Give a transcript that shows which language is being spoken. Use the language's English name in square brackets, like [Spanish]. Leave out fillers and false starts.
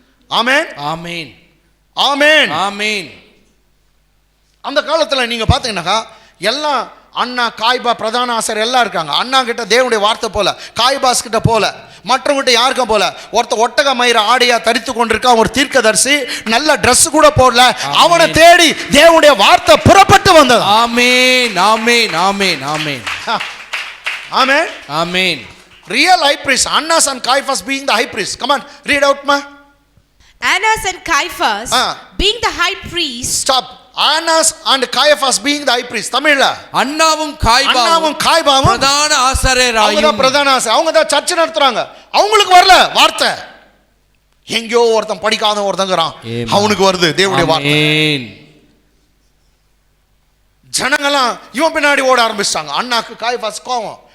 [Tamil] ஆமென், ஆமென், ஆமென், ஆமென். அந்த காலத்தில் நீங்கள் பார்த்தீங்கன்னாக்கா எல்லாம் அண்ணா காய்பா பிரதான ஆசிரியர் எல்லாம் இருக்காங்க. அண்ணா கிட்ட தேவனுடைய வார்த்தை போல, காய்பாஸ் கிட்ட போல, மற்றவங்கிட்ட யாருக்கும் போல. ஒருத்தர் ஒட்டக மயிர ஆடையா தரித்து கொண்டிருக்கான், ஒரு தீர்க்கதரிசி, நல்ல ட்ரெஸ் கூட போடல. அவனை தேடி தேவனுடைய வார்த்தை புறப்பட்டு வந்தது. ஆமென், ஆமென், ஆமென், ஆமென், ஆமென், ஆமென். [English] Real high priest, Annas and Caiaphas being the high priest. Come on, read out ma. Annas and Caiaphas being the high priest. Stop. Annas and Caiaphas being the high priest. [Tamil] தமிழ்ல அன்னாவும் காய்பாவும் பிரதான ஆசாரியராயும். அவங்க பிரதான ஆசாரியர், அவங்க தான் சர்ச் நடத்துறாங்க. அவங்களுக்கு வரல வார்த்தை. எங்கயோ ஒருத்தன் படிக்காத ஒருத்தங்கறான், அவனுக்கு வருது தேவனுடைய வார்த்தை. ஜனங்களாம் இவன் பின்னாடி ஓட ஆரம்பிச்சாங்க. அண்ணாக்கு காய்பாஸ் கோவம்.